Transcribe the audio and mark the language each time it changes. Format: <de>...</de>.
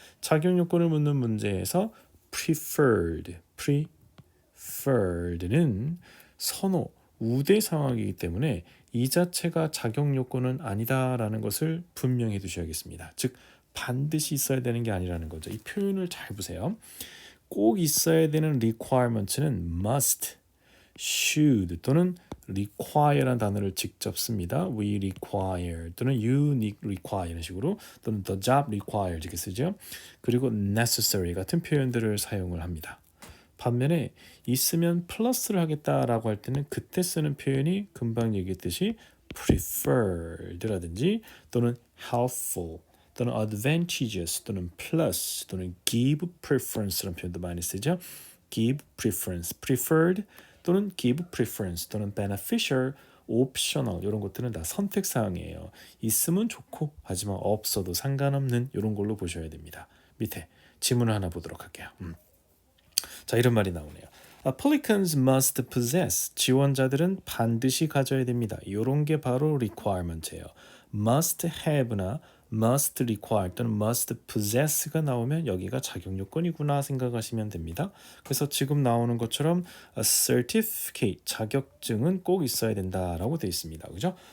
<ko>자격 요건을 묻는 문제에서 preferred는 선호, 우대 상황이기 때문에 이 자체가 자격 요건은 아니다라는 것을 분명히 두셔야겠습니다. 즉 반드시 있어야 되는 게 아니라는 거죠. 이 표현을 잘 보세요. 꼭 있어야 되는 requirement는 must, should 또는 require라는 단어를 직접 씁니다.</ko> <en>We require 또는 you require</en> <ko>이런 식으로 또는</ko> <en>the job require</en> <ko>이렇게 쓰죠. 그리고 necessary 같은 표현들을 사용을 합니다. 반면에 있으면 플러스를 하겠다라고 할 때는 그때 쓰는 표현이 금방 얘기했듯이 preferred라든지 또는 helpful 또는 advantageous 또는 plus 또는</ko> <en>give preference</en> <ko>라는 표현도 많이 쓰죠.</ko> <en>give preference,</en> <ko>preferred 또는 give preference 또는 beneficial, optional 이런 것들은 다 선택 사항이에요. 있으면 좋고 하지만 없어도 상관없는 이런 걸로 보셔야 됩니다. 밑에 지문을 하나 보도록 할게요. 자, 이런 말이 나오네요.</ko> <en>Applicants must possess.</en> <ko>지원자들은 반드시 가져야 됩니다. 이런 게 바로 requirement예요.</ko> <en>must have</en> <ko>나</ko> <en>must require</en> <ko>또는</ko> <en>must possess</en> <ko>가 나오면 여기가 자격 요건이구나 생각하시면 됩니다. 그래서 지금 나오는 것처럼</ko> <en>a certificate</en> <ko>자격증은 꼭 있어야 된다라고 되어 있습니다. 그죠?</ko>